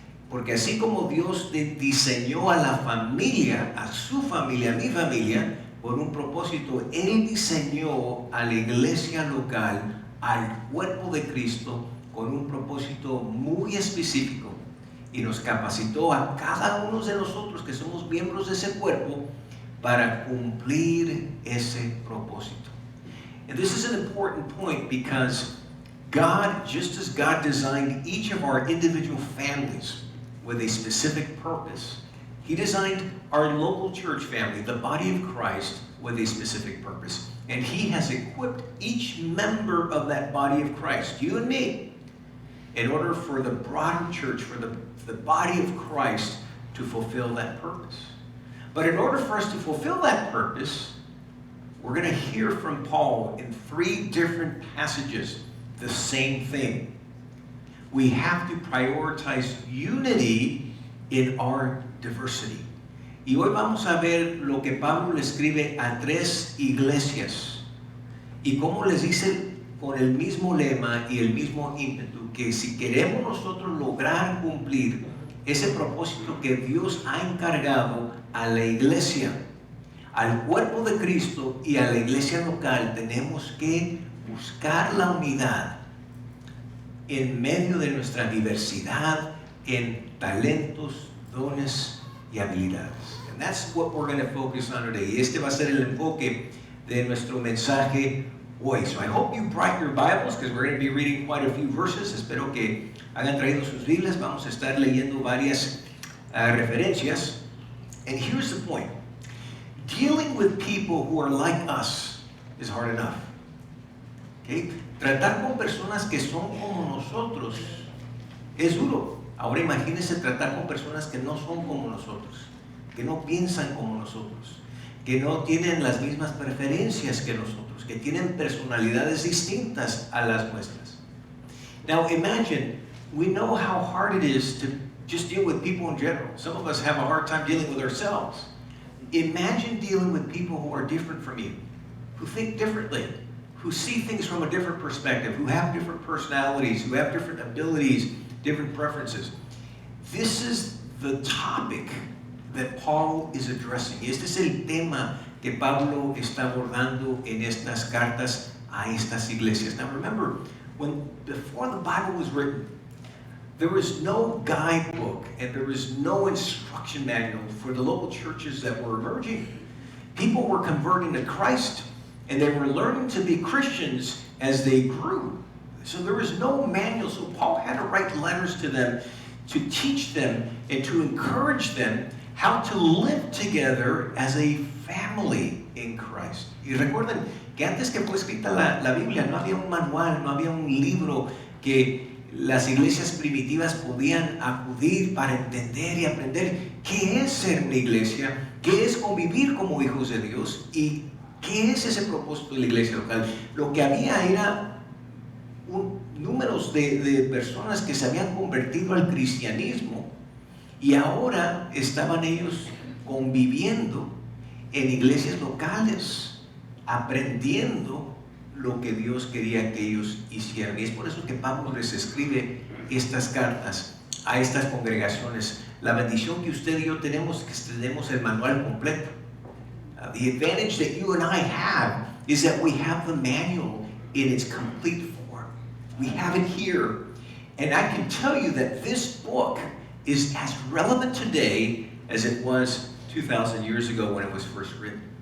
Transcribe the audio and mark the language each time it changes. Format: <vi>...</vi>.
<es>Porque así como Dios diseñó a la familia, a su familia, a mi familia, por un propósito, Él diseñó a la iglesia local, al cuerpo de Cristo, con un propósito muy específico. Y nos capacitó a cada uno de nosotros que somos miembros de ese cuerpo para cumplir ese propósito.</es> <en>And this is an important point because God, just as God designed each of our individual families with a specific purpose, He designed our local church family, the body of Christ, with a specific purpose. And He has equipped each member of that body of Christ, you and me, in order for the broader church, for the body of Christ to fulfill that purpose. But in order for us to fulfill that purpose, we're going to hear from Paul in 3 different passages the same thing. We have to prioritize unity in our diversity.</en> <es>Y hoy vamos a ver lo que Pablo le escribe a 3 iglesias y cómo les dice con el mismo lema y el mismo ímpetu que si queremos nosotros lograr cumplir ese propósito que Dios ha encargado a la iglesia, al cuerpo de Cristo y a la iglesia local, tenemos que buscar la unidad en medio de nuestra diversidad en talentos, dones y habilidades.</es> <en>And that's what we're going to focus on today.</en> <es>Y este va a ser el enfoque de nuestro mensaje hoy.</es> <en>So I hope you brought your Bibles because we're going to be reading quite a few verses.</en> <es>Espero que hayan traído sus Biblias. Vamos a estar leyendo varias referencias.</es> <en>And here's the point. Dealing with people who are like us is hard enough. Okay?</en> <es>Tratar con personas que son como nosotros es duro. Ahora imagínense tratar con personas que no son como nosotros, que no piensan como nosotros, que no tienen las mismas preferencias que nosotros, que tienen personalidades distintas a las nuestras.</es> <en>Now imagine, we know how hard it is to just deal with people in general. Some of us have a hard time dealing with ourselves. Imagine dealing with people who are different from you, who think differently, who see things from a different perspective, who have different personalities, who have different abilities, different preferences. This is the topic that Paul is addressing.</en> <es>Este es el tema que Pablo está abordando en estas cartas a estas iglesias.</es> <en>Now remember, before the Bible was written, there was no guidebook and there was no instruction manual for the local churches that were emerging. People were converting to Christ and they were learning to be Christians as they grew. So there was no manual, so Paul had to write letters to them to teach them and to encourage them how to live together as a family in Christ.</en> <es>Y recuerden que antes que fue escrita la Biblia no había un manual, no había un libro que las iglesias primitivas podían acudir para entender y aprender qué es ser una iglesia, qué es convivir como hijos de Dios y qué es ese propósito de la iglesia local. Lo que había era números de personas que se habían convertido al cristianismo y ahora estaban ellos conviviendo en iglesias locales, aprendiendo lo que Dios quería que ellos hicieran. Y es por eso que Pablo les escribe estas cartas a estas congregaciones. La bendición que usted y yo tenemos es que tenemos el manual completo.</es> <en>The advantage that you and I have is that we have the manual in its complete form. We have it here. And I can tell you that this book is as relevant today as it was 2,000 years ago when it was first written.</en>